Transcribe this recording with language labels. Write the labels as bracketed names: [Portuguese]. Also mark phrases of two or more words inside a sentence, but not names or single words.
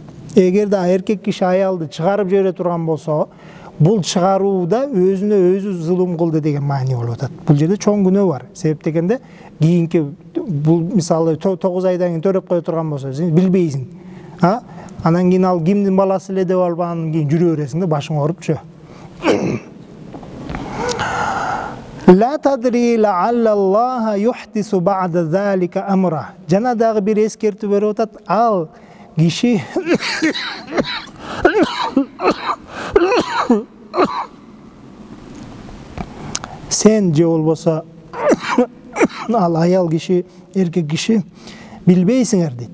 [Kyrgyz] Эгерде эркек киши аялды чыгарып жибере турган болсо, бул чыгарууда өзүнө өзү зулум кылды деген маани болуп атат. Бул жерде чоң күнөө бар. Себеп дегенде, кийинки бул мисалы 9 айдан кийин төрөп кое турган болсо, сен билбейсиң. Анан кийин ал кимдин баласы эле деп алып, анан кийин жүрө бересиң да, башың оорупчу. [Arabic] لا تدري لعل الله يحدث بعد ذلك أمرا. [Kyrgyz] Жана дагы бир эскертүү берип атат. Ал киши сен же болбосо ал аял киши, эркек киши билбейсиңер дейт.